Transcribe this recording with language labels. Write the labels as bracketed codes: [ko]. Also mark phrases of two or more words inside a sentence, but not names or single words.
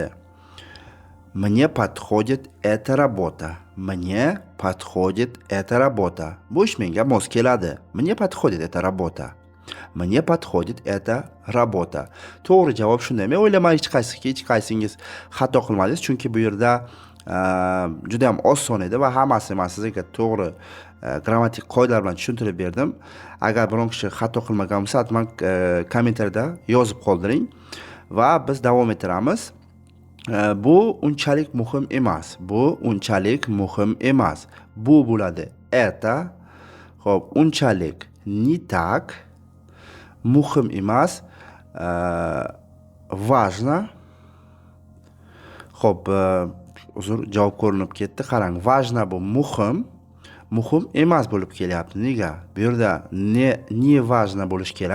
[ru] Мне подходит эта работа. Мне подходит эта работа. [uz] Bu ish menga mos keladi. [ru] Мне подходит эта работа. Мне подходит эта работа. [uz] To'g'ri javob shunday. Men o'ylayman hech qaysingiz xato qilmadingiz, chunki bu yerda juda ham oson edi va hammasi men sizga to'g'ri grammatik qoidalar bilan tushuntirib berdim. Agar biron kishi xato qilmagan bo'lsa, hatman kommentariyada yozib qoldiring va biz davom ettiramiz. Bu unchalik muhim emas. Bu unchalik muhim emas. Bu bo'ladi это. Xo'p, unchalik [ru] не так. [uz] Muhim emas. Важно. Xo'p, uzr, javob ko'rinib ketdi. Qarang, важно bu muhim. Muhim emas bo'lib kelyapti. Nega? Bu yerda [ru] не важно [uz] bo'lish kerak.